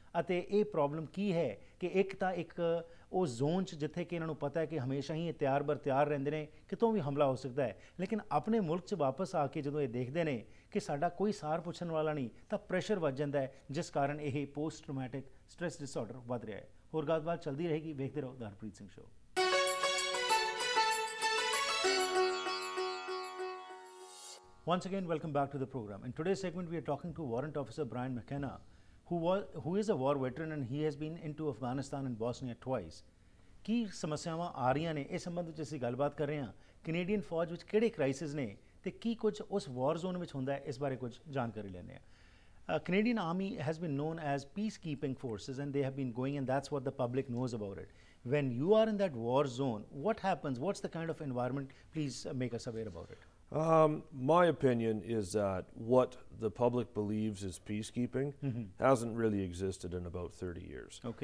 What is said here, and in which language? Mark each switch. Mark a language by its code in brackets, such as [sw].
[pa] ਅਤੇ ਇਹ ਪ੍ਰੋਬਲਮ ਕੀ ਹੈ ਕਿ ਇੱਕ ਤਾਂ ਇੱਕ ਉਹ ਜ਼ੋਨ 'ਚ ਜਿੱਥੇ ਕਿ ਇਹਨਾਂ ਨੂੰ ਪਤਾ ਹੈ ਕਿ ਹਮੇਸ਼ਾ ਹੀ ਇਹ ਤਿਆਰ ਬਰ ਤਿਆਰ ਰਹਿੰਦੇ ਨੇ, ਕਿਤੋਂ ਵੀ ਹਮਲਾ ਹੋ ਸਕਦਾ ਹੈ, ਲੇਕਿਨ ਆਪਣੇ ਮੁਲਕ 'ਚ ਵਾਪਸ ਆ ਕੇ ਜਦੋਂ ਇਹ ਦੇਖਦੇ ਨੇ ਕਿ ਸਾਡਾ ਕੋਈ ਸਾਰ ਪੁੱਛਣ ਵਾਲਾ ਨਹੀਂ ਤਾਂ ਪ੍ਰੈਸ਼ਰ ਵੱਧ ਜਾਂਦਾ ਹੈ, ਜਿਸ ਕਾਰਨ ਇਹ ਪੋਸਟ ਟਰਾਮੈਟਿਕ ਸਟ੍ਰੈਸ ਡਿਸਆਰਡਰ ਵੱਧ ਰਿਹਾ ਹੈ। ਹੋਰ ਗੱਲਬਾਤ ਚੱਲਦੀ ਰਹੇਗੀ, ਵੇਖਦੇ ਰਹੋ ਦ Harpreet Singh show. [en] Once again, welcome back to the program. In today's segment, we are talking to Warrant Officer Brian McKenna, who is a war veteran and he has been into Afghanistan and Bosnia twice. [pa] ਕੀ ਸਮੱਸਿਆਵਾਂ ਆ ਰਹੀਆਂ ਨੇ, ਇਸ ਸੰਬੰਧ ਵਿੱਚ ਅਸੀਂ ਗੱਲਬਾਤ ਕਰ ਰਹੇ ਹਾਂ। ਕੈਨੇਡੀਅਨ ਫੌਜ ਵਿੱਚ ਕਿਹੜੇ ਕ੍ਰਾਈਸਿਸ ਨੇ ਤੇ ਕੀ ਕੁਝ ਉਸ ਵਾਰ ਜ਼ੋਨ ਵਿੱਚ ਹੁੰਦਾ ਹੈ, ਇਸ ਬਾਰੇ ਕੁਝ ਜਾਣਕਾਰੀ ਲੈਂਦੇ ਹਾਂ। [en] Canadian Army has been known as peacekeeping forces and they have been going, and that's what the public knows about it. When you are in that war zone, what happens? What's the kind of environment? Please make us aware about it. My opinion is that what the public believes is peacekeeping hasn't really existed in about 30 years.